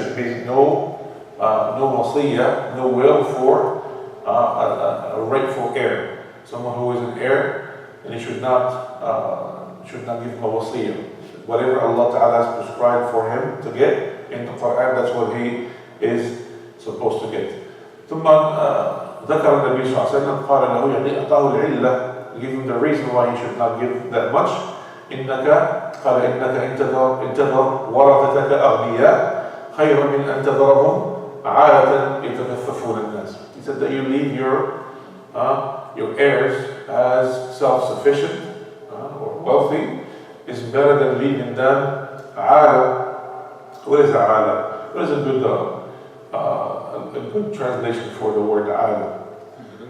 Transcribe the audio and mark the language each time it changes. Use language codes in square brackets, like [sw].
[en] There should be no wasiyyah, no will for a rightful heir. Someone who is an heir, and he should not give him a wasiyyah. Whatever Allah Ta'ala has prescribed for him to get in the Quran, that's what he is supposed to get. [ar] ثم ذكر النبي صلى الله عليه وسلم قال له يعني أعطاه العلة, [en] give him the reason why he should not give that much. [ar] إنك إن تذر ورثتك أغنياء خير من أن تذرهم عالة يتكففون الناس. [en] He said that you leave your heirs as self-sufficient or wealthy is better than leaving them عالة. What is عالة? What is a good translation for the word عالة?